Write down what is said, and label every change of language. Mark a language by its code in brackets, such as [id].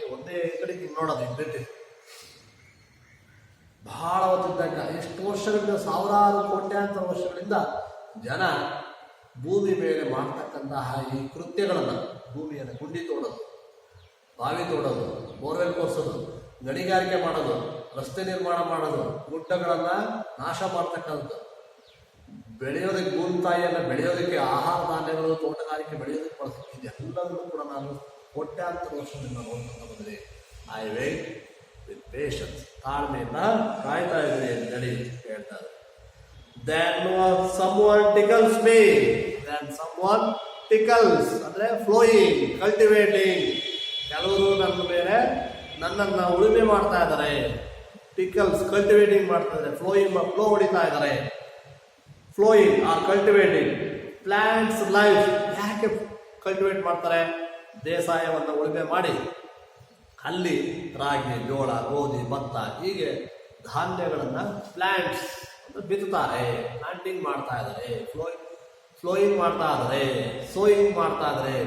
[kn] ಒಂದೇ ಕಡೆಗೆ ನೋಡೋದು ದಿಟ್ಟಿಸಿ ಬಹಳ ಹೊತ್ತಿದ್ದಾಗ, ಎಷ್ಟು ವರ್ಷಗಳಿಂದ, ಸಾವಿರಾರು ಕೋಟ್ಯಾಂತರ ವರ್ಷಗಳಿಂದ ಜನ ಭೂಮಿ ಮೇಲೆ ಮಾಡ್ತಕ್ಕಂತಹ ಈ ಕೃತ್ಯಗಳನ್ನು, ಭೂಮಿಯನ್ನು ಗುಂಡಿ ತೋಡೋದು, ಬಾವಿ ತೋಡೋದು, ಬೋರ್ವೆಲ್ ಕೊರ್ಸೋದು, ಗಣಿಗಾರಿಕೆ ಮಾಡೋದು, ರಸ್ತೆ ನಿರ್ಮಾಣ ಮಾಡೋದು, ಗುಡ್ಡಗಳನ್ನ ನಾಶ ಮಾಡ್ತಕ್ಕಂಥದ್ದು, ಬೆಳೆಯೋದಕ್ಕೆ ಭೂಮಿ ತಾಯಿಯನ್ನು ಬೆಳೆಯೋದಕ್ಕೆ ಆಹಾರ ಧಾನ್ಯಗಳು, ತೋಟಗಾರಿಕೆ ಬೆಳೆಯೋದಕ್ಕೆ ಬಳಸ್ತೀವಿ. ಇದೆಲ್ಲದನ್ನು ಕೂಡ ನಾನು ಕೋಟ್ಯಾಂತರ ವರ್ಷದಿಂದ ನೋಡ್ತಾ ಬಂದಿದೆ. [en] I wait with patience, [kn] ತಾಳ್ಮೆಯಿಂದ ಕಾಯ್ತಾ ಇದ್ರಿ ಅಂತೇಳಿ ಹೇಳ್ತಾರೆ. [en] Then someone tickles me, then someone tickles ಅಂದ್ರೆ flowing, cultivating. [kn] ಕೆಲವರು ನನ್ನ ಮೇಲೆ ನನ್ನನ್ನ ಉಳುಮೆ ಮಾಡ್ತಾ ಇದ್ದಾರೆ, ಟಿಕಲ್ಸ್ ಕಲ್ಟಿವೇಟಿಂಗ್ ಮಾಡ್ತಾ ಇದ್ದಾರೆ, ಫ್ಲೋ ಹೊಡಿತಾ ಇದ್ದಾರೆ. [en] Flowing or cultivating plants life. [kn] ಯಾಕೆ ಕಲ್ಟಿವೇಟ್ ಮಾಡ್ತಾರೆ? ಬೇಸಾಯವನ್ನು ಉಳುಮೆ ಮಾಡಿ ಅಲ್ಲಿ ರಾಗಿ, ಜೋಳ, ಗೋಧಿ, ಭತ್ತ ಹೀಗೆ ಧಾನ್ಯಗಳನ್ನು ಪ್ಲಾಂಟ್ಸ್ ಬಿತ್ತುತ್ತಾರೆ, ಪ್ಲಾಂಟಿಂಗ್ ಮಾಡ್ತಾ ಇದ್ದಾರೆ, ಫ್ಲೋಯಿಂಗ್ ಮಾಡ್ತಾ ಇದ್ದಾರೆ, ಸೋಯಿಂಗ್ ಮಾಡ್ತಾ ಇದ್ದಾರೆ.